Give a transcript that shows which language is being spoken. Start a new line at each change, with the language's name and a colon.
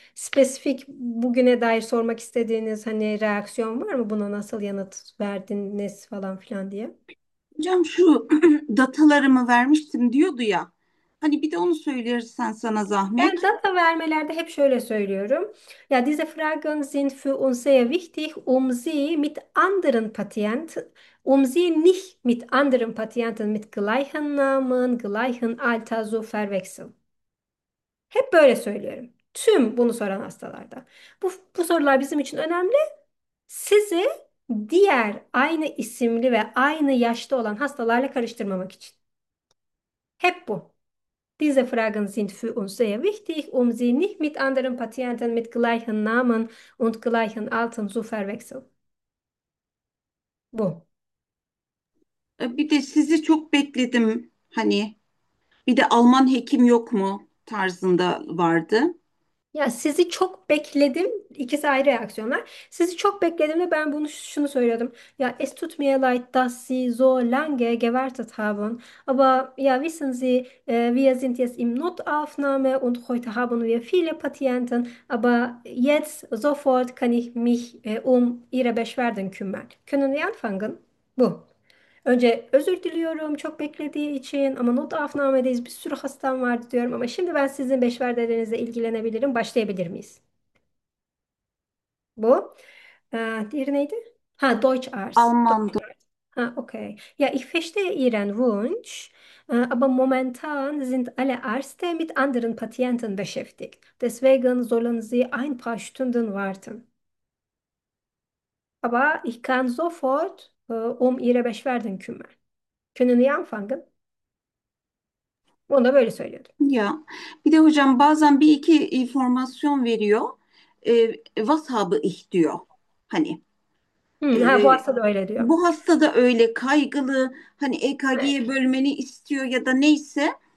Turkish: Spesifik bugüne dair sormak istediğiniz hani reaksiyon var mı? Buna nasıl yanıt verdiniz falan filan diye. Hocam şu datalarımı vermiştim diyordu ya. Hani bir de onu söylersen sana Yani zahmet. data vermelerde hep şöyle söylüyorum.
German: Ja, diese Fragen sind für uns sehr wichtig, sie mit anderen Patienten, sie nicht mit anderen Patienten mit gleichen Namen, gleichen Alter zu verwechseln.
Turkish: Hep böyle söylüyorum. Tüm bunu soran hastalarda. Bu sorular bizim için önemli. Sizi diğer aynı isimli ve aynı yaşta olan hastalarla karıştırmamak için. Hep bu.
German: Diese Fragen sind für uns sehr wichtig, sie nicht mit anderen Patienten mit gleichen Namen und gleichen Alten zu verwechseln.
Turkish: Bu. Bir de sizi çok bekledim hani bir de Alman hekim yok mu tarzında vardı. Ya sizi çok bekledim. İkisi ayrı reaksiyonlar. Sizi çok bekledim de ben bunu şunu söylüyordum.
German: Ja, es tut mir leid, dass Sie so lange gewartet haben. Aber ja, wissen Sie, wir sind jetzt im Notaufnahme und heute haben wir viele Patienten. Aber jetzt sofort kann ich mich um Ihre Beschwerden kümmern. Können wir anfangen? Bu.
Turkish: Önce özür diliyorum çok beklediği için ama notaufnahmedeyiz bir sürü hastam vardı diyorum ama şimdi ben sizin beşverdelerinizle ilgilenebilirim. Başlayabilir miyiz? Bu. Diğeri neydi? Ha,
German: Deutsch Arzt.
Turkish: Almandı. Ha, okay.
German: Ja, ich verstehe Ihren Wunsch, aber momentan sind alle Ärzte mit anderen Patienten beschäftigt. Deswegen sollen Sie ein paar Stunden warten. Aber ich kann sofort Ihre Beschwerden kümmern. Können wir anfangen?
Turkish: Onu da böyle söylüyordum. Ya, bir de hocam bazen bir iki informasyon veriyor. Vashabı ich diyor. Hani. Ha, bu hasta da öyle Bu diyormuş. hasta da öyle kaygılı, hani Evet. EKG'ye bölmeni istiyor ya da neyse.